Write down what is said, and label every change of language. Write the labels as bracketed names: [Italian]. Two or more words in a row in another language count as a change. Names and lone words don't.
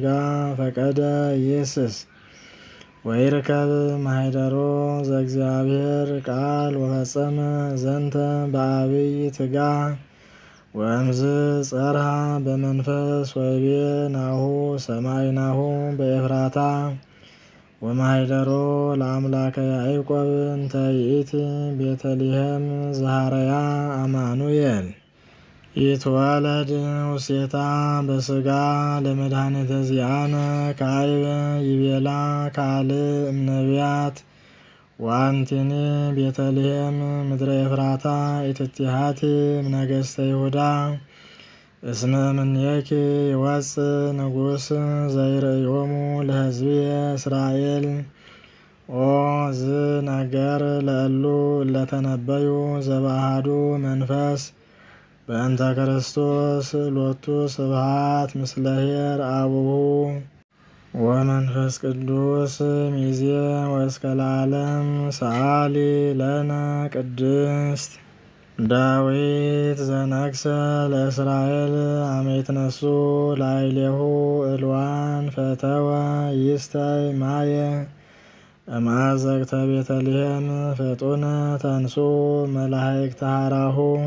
[Geez] ፈቀደ ኢየሱስ ወይርከብ ማኅደሮ ዘእግዚአብሔር ቃል ወፈጸመ ዘንተ በአብይ ትጋህ ወእምዝ ጸርሃ በመንፈስ ወይቤ ናሁ ሰማይናሁ በኤፍራታ ወማኅደሮ ለአምላከ ያዕቆብ እንተ ይእቲ ቤተልሔም ዘሃረያ አማኑኤል ይትወለድ ውስቴታ በሥጋ ለመድኃኒተ ዚአነ ካዕበ ይቤላ ካልእ እምነቢያት ወአንቲኒ ቤተልሔም ምድረ ኤፍራታ ኢትቲሃቲ እምነገሥተ ይሁዳ እስመ እምኔኪ ይወፅእ ንጉሥ ዘይርእዮሙ ለሕዝብየ እስራኤል ኦ ዝነገር ለእሉ እለተነበዩ ዘበአሐዱ መንፈስ በእንተ ክርስቶስ ሎቱ ስብሐት ምስለ ኄር አቡሁ ወመንፈስ ቅዱስ ሚዜ ወእስከ ለዓለም ሰአሊ ለነ ቅድስት ዳዊት ዘነግሠ ለእስራኤል አመ ይትነሱ ላዕሌሁ እልዋን ፈተወ ይስታይ ማየ እምአዘቅተ ቤተልሔም ፍጡነ ተንሥኡ መላእክተ ኀራሁ